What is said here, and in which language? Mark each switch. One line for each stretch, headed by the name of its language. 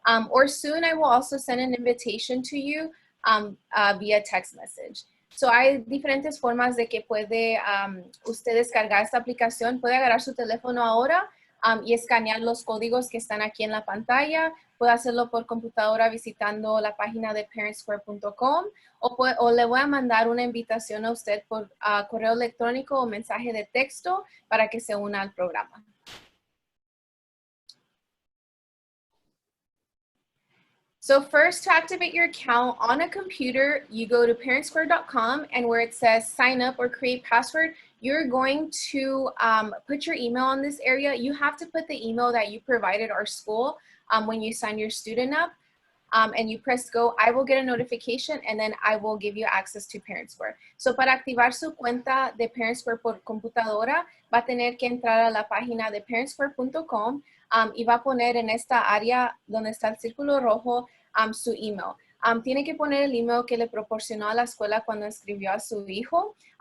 English: Or soon I will also send an invitation to you via text message.
Spanish: So hay diferentes formas de que puede usted descargar esta aplicación. Puede agarrar su teléfono ahora y escanear los códigos que están aquí en la pantalla. Puede hacerlo por computadora visitando la página de parentsquare.com o le voy a mandar una invitación a usted por correo electrónico o mensaje de texto para que se una al programa.
English: So first, to activate your account on a computer, you go to parentsquare.com, and where it says sign up or create password, you're going to put your email on this area. You have to put the email that you provided our school when you sign your student up, and you press go. I will get a notification, and then I will give you access to ParentSquare.
Spanish: So para activar su cuenta de ParentSquare por computadora, va a tener que entrar a la página de parentsquare.com y va a poner en esta área donde está el círculo rojo su email. Tiene que poner el email que le proporcionó a la escuela cuando inscribió a su hijo.